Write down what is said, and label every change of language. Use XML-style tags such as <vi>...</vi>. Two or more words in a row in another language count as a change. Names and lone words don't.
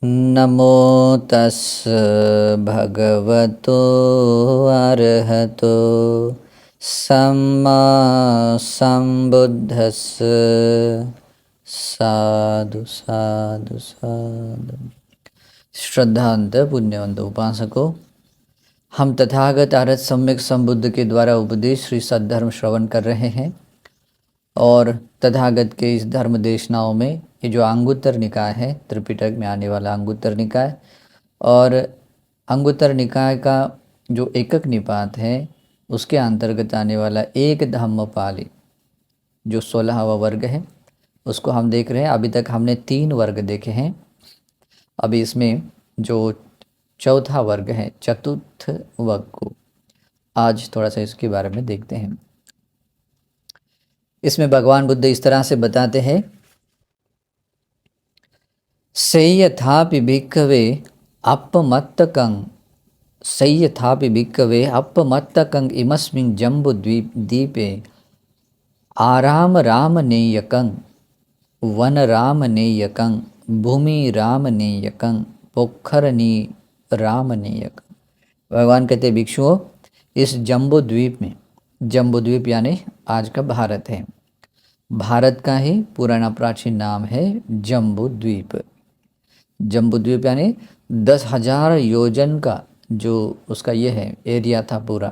<pi>नमो तस् भगवतो अरहतो सम्मा संबुद्धस्स। साधु साधु साधु।</pi> <hi>श्रद्धांत पुण्यवंत उपासकों, हम तथागत आरत सम्यक संबुद्ध के द्वारा उपदेश श्री सद्धर्म श्रवण कर रहे हैं और तथागत के इस धर्म देशनाओं में ये जो अंगुत्तर निकाय है, त्रिपिटक में आने वाला अंगुत्तर निकाय, और अंगुत्तर निकाय का जो एकक निपात है उसके अंतर्गत आने वाला एक धम्मपाली जो 16वां वर्ग है उसको हम देख रहे हैं। अभी तक हमने 3 वर्ग देखे हैं। अभी इसमें जो चौथा वर्ग है, चतुर्थ वर्ग को आज थोड़ा सा इसके बारे में देखते हैं। इसमें भगवान बुद्ध इस तरह से बताते हैं,</hi> <pi>सय्यथापि भिक्खवे अपमत्तकं सय्यथापि भिक्खवे अपमत्तकं इमस्मिन् जम्बुद्वीपे आराम रामनेयकं वन रामनेयकं भूमि रामनेयकं पोखरनी रामनेयकं।</pi> <hi>भगवान कहते भिक्षुओं, इस जम्बू द्वीप में, जम्बू द्वीप यानी आज का भारत है, भारत का ही पुराना प्राचीन नाम है जम्बू द्वीप। जम्बू द्वीप यानी 10,000 योजन का जो उसका ये है एरिया था पूरा।</hi>